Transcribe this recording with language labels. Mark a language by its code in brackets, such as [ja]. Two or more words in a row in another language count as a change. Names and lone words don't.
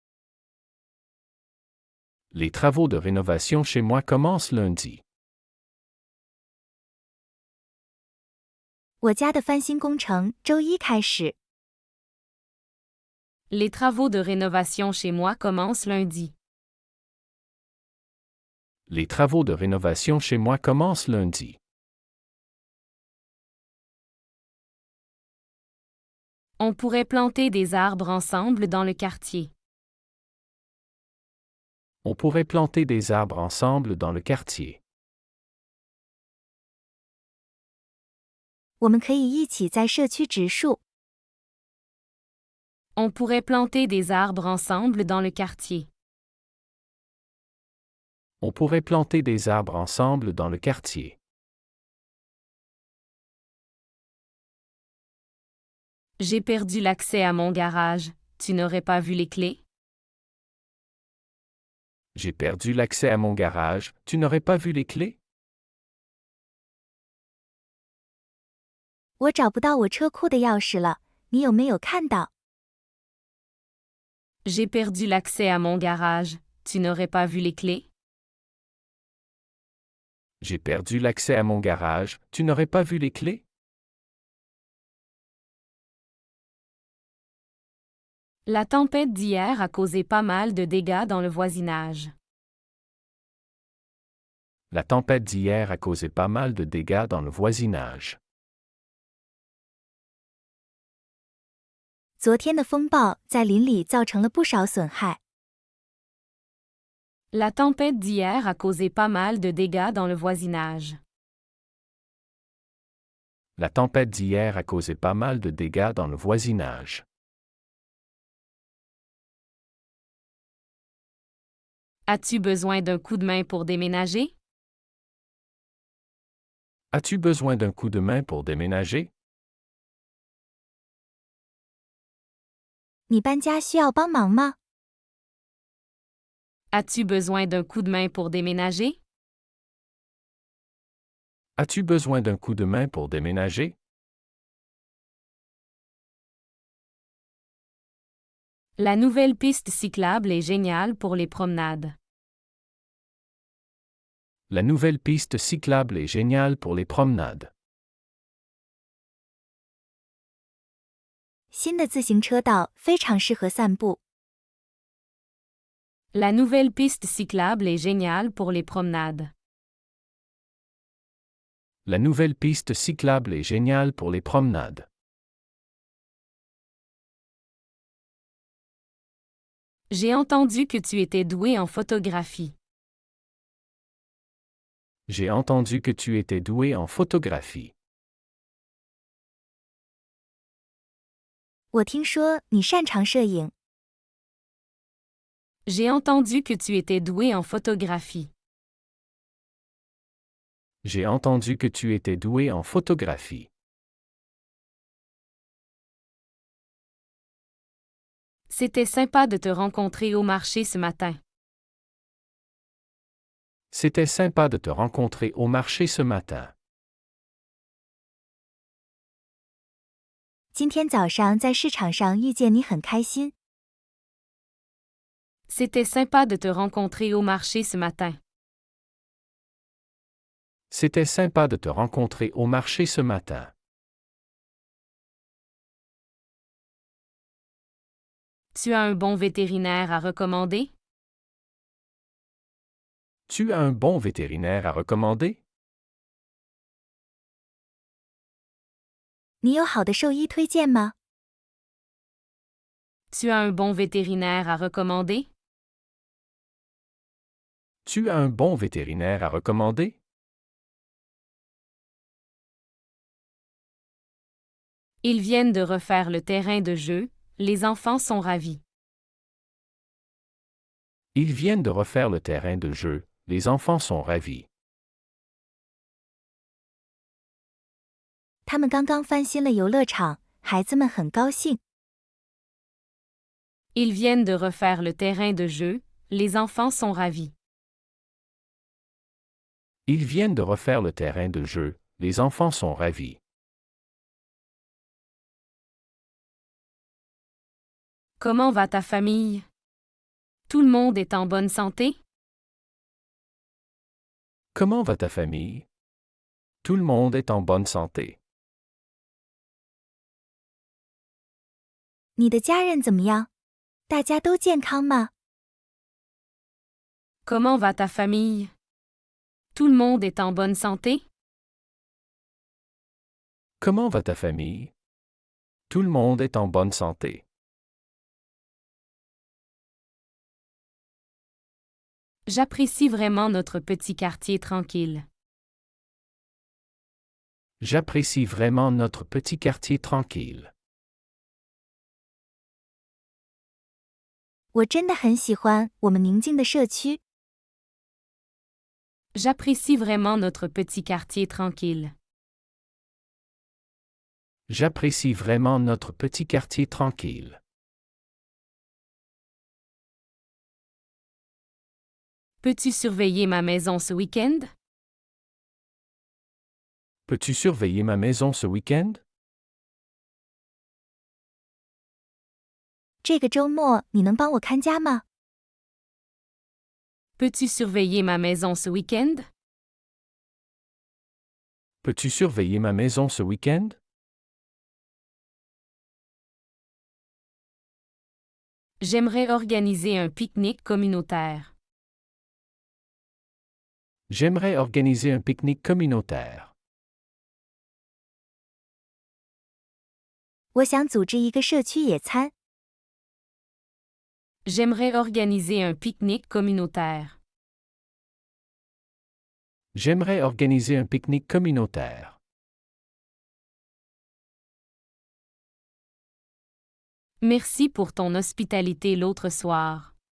[fr] Les travaux de rénovation chez moi commencent lundi. [zh] 我家的翻新工程周一开始。 [fr] Les travaux de rénovation chez moi commencent lundi. Les travaux de rénovation chez moi commencent lundi. On pourrait planter des arbres ensemble dans le quartier. On pourrait planter des arbres ensemble dans le quartier. [zh] 我们可以一起在社区植树。 [fr] On pourrait planter des arbres ensemble dans le quartier. On pourrait planter des arbres ensemble dans le quartier. J'ai perdu l'accès à mon garage. Tu n'aurais pas vu les clés? J'ai perdu l'accès à mon garage. Tu n'aurais pas vu les clés? [zh] 我找不到我车库的钥匙了，你有没有看到？ [fr] J'ai perdu l'accès à mon garage. Tu n'aurais pas vu les clés? J'ai perdu l'accès à mon garage. Tu n'aurais pas vu les clés? La tempête d'hier a causé pas mal de dégâts dans le voisinage. La tempête d'hier a causé pas mal de dégâts dans le voisinage. [zh] 昨天的风暴在邻里造成了不少损害。 [fr] La tempête d'hier a causé pas mal de dégâts dans le voisinage. La tempête d'hier a causé pas mal de dégâts dans le voisinage. As-tu besoin d'un coup de main pour déménager? As-tu besoin d'un coup de main pour déménager? [zh] 你搬家需要帮忙吗？ [fr] As-tu besoin d'un coup de main pour déménager? As-tu besoin d'un coup de main pour déménager? La nouvelle piste cyclable est géniale pour les promenades. La nouvelle piste cyclable est géniale pour les promenades. [zh] 新的自行车道非常适合散步。 [fr] La nouvelle piste cyclable est géniale pour les promenades. La nouvelle piste cyclable est géniale pour les promenades. J'ai entendu que tu étais doué en photographie. J'ai entendu que tu étais doué en photographie. [zh] 我听说你擅长摄影。 [fr] J'ai entendu que tu étais doué en photographie. J'ai entendu que tu étais doué en photographie. C'était sympa de te rencontrer au marché ce matin. C'était sympa de te rencontrer au marché ce matin. [zh] 今天早上在市场上遇见你很开心。 [fr] C'était sympa de te rencontrer au marché ce matin. C'était sympa de te rencontrer au marché ce matin. Tu as un bon vétérinaire à recommander? Tu as un bon vétérinaire à recommander? [zh] 你有好的兽医推荐吗？ [fr] Tu as un bon vétérinaire à recommander? Tu as un bon vétérinaire à recommander? Ils viennent de refaire le terrain de jeu, les enfants sont ravis. Ils viennent de refaire le terrain de jeu, les enfants sont ravis. [zh] 他们刚刚翻新了游乐场，孩子们很高兴。 [fr] Ils viennent de refaire le terrain de jeu, les enfants sont ravis. Ils viennent de refaire le terrain de jeu, les enfants sont ravis. Comment va ta famille? Tout le monde est en bonne santé? Comment va ta famille? Tout le monde est en bonne santé. [zh] 你的家人怎么样？大家都健康吗？ [fr] Comment va ta famille? Tout le monde est en bonne santé? Comment va ta famille? Tout le monde est en bonne santé. J'apprécie vraiment notre petit quartier tranquille. J'apprécie vraiment notre petit quartier tranquille. [zh] 我真的很喜欢我们宁静的社区。 [fr] J'apprécie vraiment notre petit quartier tranquille. J'apprécie vraiment notre petit quartier tranquille. Peux-tu surveiller ma maison ce week-end? Peux-tu surveiller ma maison ce week-end? [zh] 这个周末你能帮我看家吗？ [fr] Peux-tu surveiller ma maison ce week-end? Peux-tu surveiller ma maison ce week-end? J'aimerais organiser un pique-nique communautaire. J'aimerais organiser un pique-nique communautaire. [zh] 我想组织一个社区野餐。 [fr] J'aimerais organiser un pique-nique communautaire. J'aimerais organiser un pique-nique communautaire. Merci pour ton hospitalité l'autre soir.